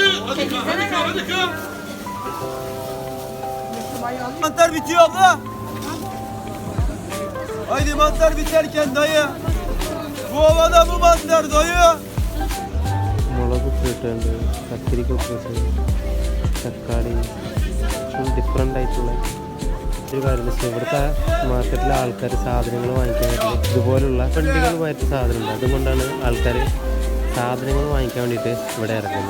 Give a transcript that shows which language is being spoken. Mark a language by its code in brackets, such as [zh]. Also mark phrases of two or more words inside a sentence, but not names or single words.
[tr] Hadi kal. Mantar bitiyor abla. Haydi mantar biterken dayı. Bu ovada bu mantar dayı. [ml] മുളക് ഫ്രൂട്ടുണ്ട്, കത്തിരിക്ക ഫ്രൂട്ട്, തക്കാളി, ഡിഫറെൻ്റ് ആയിട്ടുള്ള ഒരു കാര്യം വെച്ചാൽ ഇവിടുത്തെ മാർക്കറ്റിലെ ആൾക്കാർ സാധനങ്ങൾ വാങ്ങിക്കാൻ വേണ്ടി ഇതുപോലുള്ള വണ്ടികളുമായിട്ട് സാധനമുണ്ട്. അതുകൊണ്ടാണ് ആൾക്കാർ സാധനങ്ങൾ വാങ്ങിക്കാൻ വേണ്ടിയിട്ട് ഇവിടെ ഇറങ്ങുന്നത്.